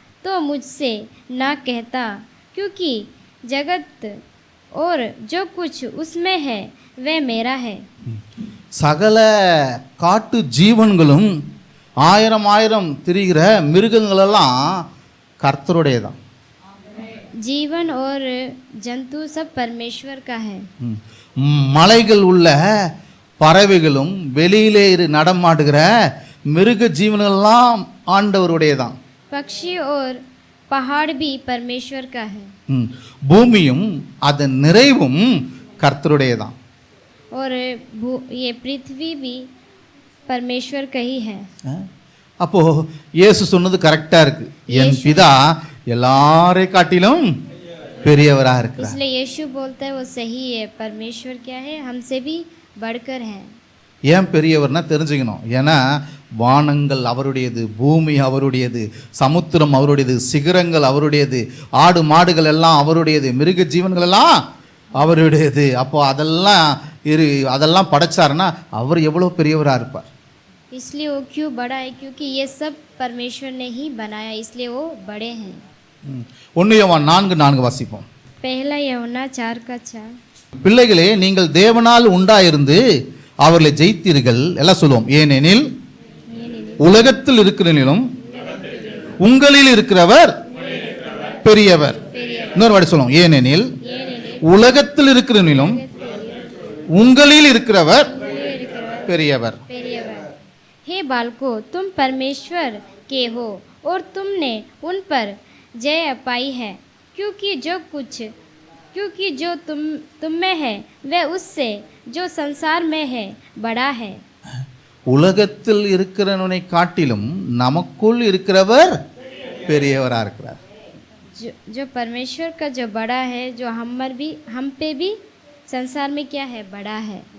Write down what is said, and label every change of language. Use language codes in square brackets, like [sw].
[hi] तो मुझसे ना कहता, क्योंकि जगत और जो कुछ उसमें है वह मेरा है। [ta] சகல காட்டு ஜீவன்களும் ஆயிரம் ஆயிரம் திரிகிற மிருகங்கள் எல்லாம் கர்த்தருடையதான். [hi] जीवन और जंतु सब परमेश्वर का है। [ta] மலைகள் உள்ள பறவைகளும் வெளியிலே நடமாடுகிற மிருக ஜீவனெல்லாம் ஆண்டவருடையதான். [hi] पक्षी और पहाड़ भी परमेश्वर का है। [ta] பூமியும் அதன் நிறைவும் கர்த்தருடையதான். [hi] और ये पृथ्वी भी परमेश्वर का ही है। [ta] அப்போ இயேசு சொன்னது கரெக்டா இருக்கு. என் பிதா எல்லாரை காட்டிலும் பெரியவரா இருக்கிறார். [hi] इसलिए यीशु बोलता है वो सही है, परमेश्वर क्या है हमसे भी बढ़कर है। [ta] ஏன் பெரியவர்னா தெரிஞ்சுக்கணும். ஏன்னா வானங்கள் அவருடையது, பூமி அவருடையது, சமுத்திரம் அவருடையது, சிகரங்கள் அவருடையது, ஆடு மாடுகள் எல்லாம் அவருடையது, மிருக ஜீவன்கள் எல்லாம் அவருடையது. அப்போ அதெல்லாம் படைச்சாருன்னா அவர் எவ்வளோ பெரியவரா இருப்பார். [hi] इसलिए वो क्यों बड़ा है? क्योंकि ये सब परमेश्वर ने ही बनाया, इसलिए वो बड़े हैं। [ta] 1 யோவான் 4:4 வாசிப்போம். [hi] पहला यूहन्ना 4:4 [ta] பிள்ளைகளே, நீங்கள் தேவனால் உண்டாயிருந்து அவர்களை ஜெயித்தீர்கள். எல்லாம் சொல்லுவோம். ஏனெனில் உலகத்தில் இருக்கிறனிலும் உங்களில் இருக்கிறவர் பெரியவர். இன்னொரு வாட்டி சொல்லுவோம். ஏனெனில் உலகத்தில் இருக்கிறனிலும் உங்களில் இருக்கிறவர் பெரியவர். [hi] हे बालकों, तुम परमेश्वर के हो और तुमने उन पर जय पाई है, क्योंकि जो तुम में है वह उससे जो संसार में है बड़ा है। [ta] உலகத்தில் இருக்கிறவனை காட்டிலும் நமக்குள் இருக்கிறவர் பெரியவரா இருக்கிறார். [hi] जो परमेश्वर का जो बड़ा है, जो हम पे भी संसार में क्या है बड़ा है।